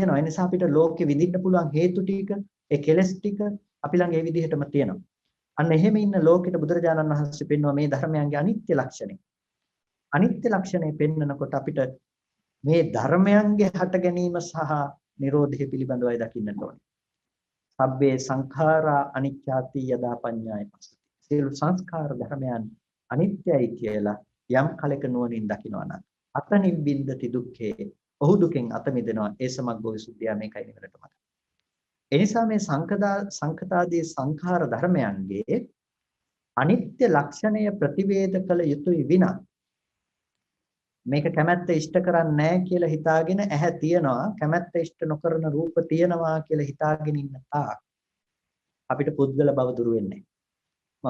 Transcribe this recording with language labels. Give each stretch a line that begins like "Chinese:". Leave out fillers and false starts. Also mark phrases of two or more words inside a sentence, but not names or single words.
Sinhala: ඒ නිසා අපිට ලෝකෙ විඳින්න පුළුවන් හේතු ටික, ඒ කෙලෙස් ටික අපි ළඟ ඒ විදිහටම තියෙනවා. අන්න එහෙම ඉන්න ලෝකෙට බුදුරජාණන් වහන්සේ පෙන්වන මේ ධර්මයන්ගේ අනිත්‍ය ලක්ෂණය. අනිත්‍ය ලක්ෂණය පෙන්වනකොට අපිට මේ ධර්මයන්ගේ හට ගැනීම සහ නිරෝධය පිළිබඳවයි දකින්නට ඕනේ.
Pali: සබ්බේ සංඛාරා අනිච්චාති යදා පඤ්ඤාය පස්සති.
Sinhala: සියලු සංස්කාර ධර්මයන් අනිත්‍යයි කියලා යම් කලක නුවණින් දකිනවා නම්
Pali: අතනින් බින්දති දුක්ඛේ.
Sinhala: ඔහු දුකෙන් අත මිදෙනවා.
Pali: ඒ සමග්ගෝ විසුද්ධිය
Sinhala: මේකයි නිවනට මත. එනිසා මේ සංඛතාදී සංඛාර ධර්මයන්ගේ අනිත්‍ය ලක්ෂණය ප්‍රතිවේද කළ යුතුයි විනා මේක කැමැත්ත ඉෂ්ට කරන්නේ නැහැ කියලා හිතාගෙන ඇහැ තියනවා කැමැත්ත ඉෂ්ට නොකරන රූප තියනවා කියලා හිතාගෙන ඉන්න තාක් අපිට පුද්ගල බව දුර වෙන්නේ නැහැ.